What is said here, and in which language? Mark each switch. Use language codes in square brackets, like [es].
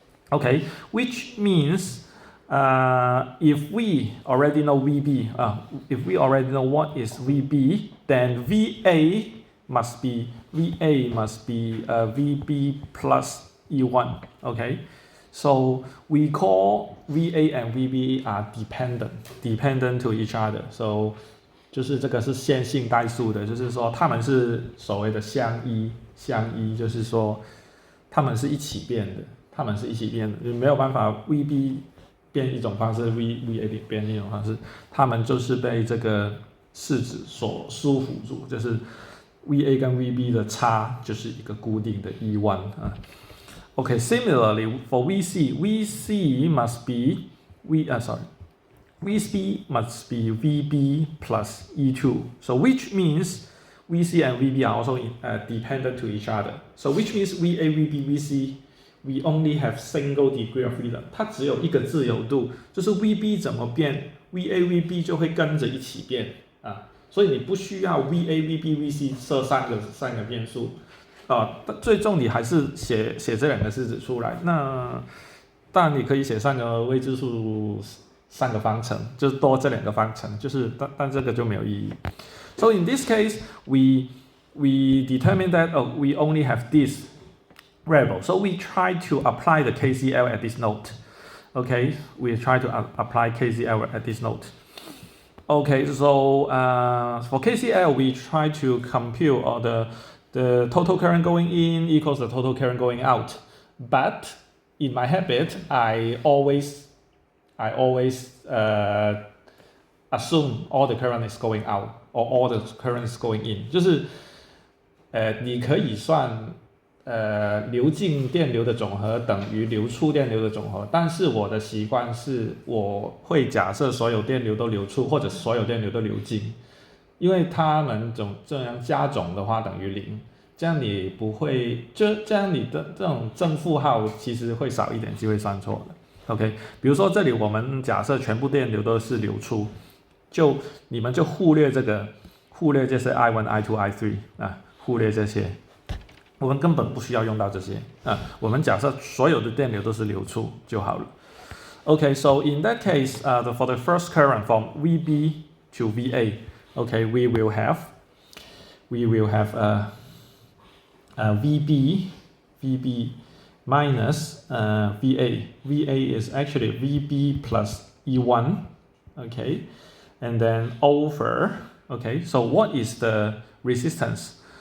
[en] Okay, which means if we already know VB, if we already know what is VB, then VA must be VB plus E1. Okay, so we call VA and VB are dependent to each other. [zh] So 就是这个是线性代数的，就是说它们是所谓的相依，就是说它们是一起变的。就没有办法 VB 变一种方式 VA 变一种方式，它们就是被这个式子所束缚住，就是 VA 跟 VB 的差就是一个固定的 E1 啊。 [en] Okay, similarly for VC must be VB plus E2. So which means VC and VB are also dependent to each other. So which means VA, VB, VC.We only have single degree of freedom. [zh] 它只有一个自由度，就是 VB 怎么变 ，VA VB 就会跟着一起变啊，所以你不需要 VA VB VC 设三个变数啊，最终你还是写这两个式子出来。那当然你可以写3个未知数3个方程，就是多这2个方程，就是但这个就没有意义。 [en] So in this case, we determine that we only have this.variable. So we try to apply the KCL at this node. Okay, we try to apply KCL at this node. Okay, so for KCL, we try to compute the total current going in equals the total current going out. But in my habit, I always assume all the current is going out or all the current is going in. [zh] 就是你可以算流进电流的总和等于流出电流的总和，但是我的习惯是我会假设所有电流都流出或者所有电流都流进，因为它们这样加总的话等于0，这样你不会这样你的这种正负号其实会少一点机会算错的。 OK， 比如说这里我们假设全部电流都是流出，你们就忽略这些 I1、I2、I3 啊，忽略这些。我们根本不需要用到这些我们假设所有的电流都是流出就好了。 [en] Okay, so in that case, for the first current from VB to VA, okay, we will have we will have VB minus VA. VA is actually VB plus E1, okay, and then over, okay, so what is the resistance?